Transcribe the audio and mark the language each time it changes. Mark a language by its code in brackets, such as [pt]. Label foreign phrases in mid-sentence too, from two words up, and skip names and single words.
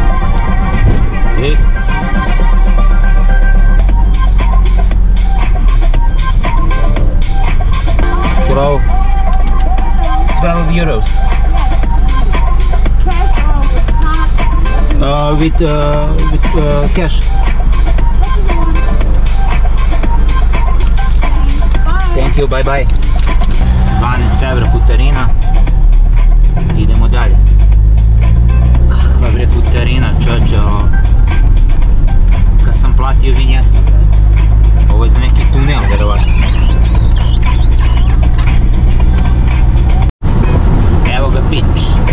[en] Bro, 12 euros. With cash. Thank you, bye bye. [sr] 12 evra putarina. Idemo dalje. Kakva bre putarina, čoče, kad sam platio vinjetu, ovo je za neki tunel, verovatno. Evo ga Pitch.